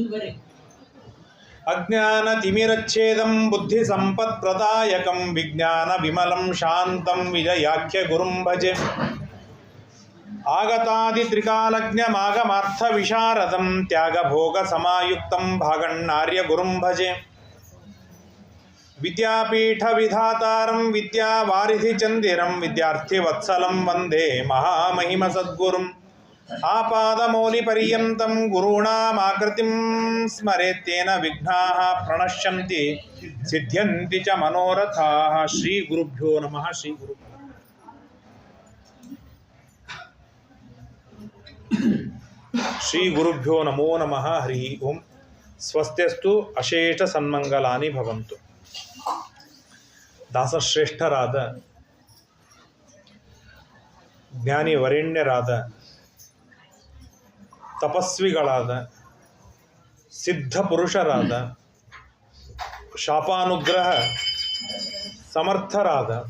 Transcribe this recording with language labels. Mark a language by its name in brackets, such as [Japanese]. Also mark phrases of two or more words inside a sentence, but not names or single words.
[Sanskrit] अज्ञान तिमिरच्छेदं बुद्धि संपत्प्रदायकं विज्ञान विमलं शान्तं विजयाख्य गुरुं भजे. आगतादि त्रिकालज्ञमागमार्थ विशारदं त्यागभोग समायुक्तं भागण्णार्य गुरुं भजे. विद्यापीठ विधातारं विद्यावारिधि चन्दिरं विद्यार्थि वत्सलं वन्दे महामहिम सद्गुरुं. आपादमौलि पर्यन्तं गुरुणामाकृतिं स्मरेत्तेन विघ्नाः प्रणश्यन्ति सिद्ध्यन्ति च मनोरथाः. श्री गुरुभ्यो नमः श्री गुरुभ्यो नमो नमः हरि ओं. स्वस्त्यस्तु अशेष सन्मङ्गलानि भवन्तु. [Kannada] ದಾಸಶ್ರೇಷ್ಠರಾದ ಜ್ಞಾನಿ ವರೇಣ್ಯರಾದ ತಪಸ್ವಿಗಳಾದ ಸಿದ್ಧ ಪುರುಷರಾದ ಶಾಪಾನುಗ್ರಹ ಸಮರ್ಥರಾದ